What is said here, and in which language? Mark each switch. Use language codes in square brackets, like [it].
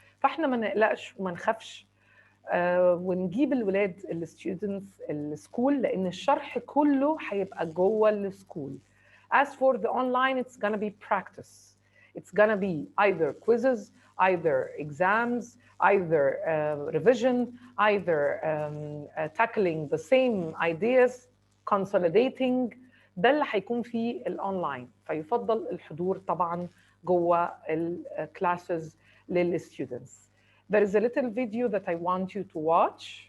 [ar] فاحنا ما نقلقش وما نخافش ونجيب الولاد الستودنتس السكول لان الشرح كله هيبقى جوه السكول. [en] As for the online, it's going to be practice. It's going to be either quizzes, either exams, either revision, either tackling the same ideas, consolidating. [ar] ده اللي هيكون فيه الاونلاين. فيفضل الحضور طبعا جوه الكلاسز للستودنتس. [en] There is a little video that I want you to watch.